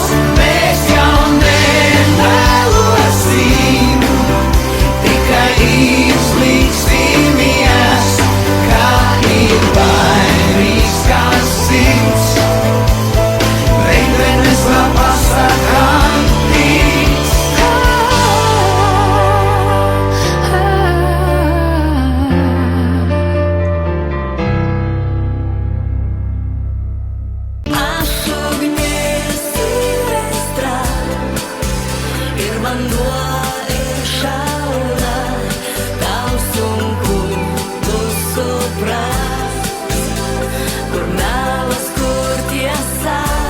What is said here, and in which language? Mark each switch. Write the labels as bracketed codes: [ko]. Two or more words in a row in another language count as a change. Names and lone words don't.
[lv] Mēs jau nevēlosim, tikai izliksimies, kā ir vainīgs kas cits. Meitenes vēl pasakām tic. [lt] Aš ugnis ir aistra, ir vanduo ir šalna, tau sunku bus suprast, kur melas, kur tiesa.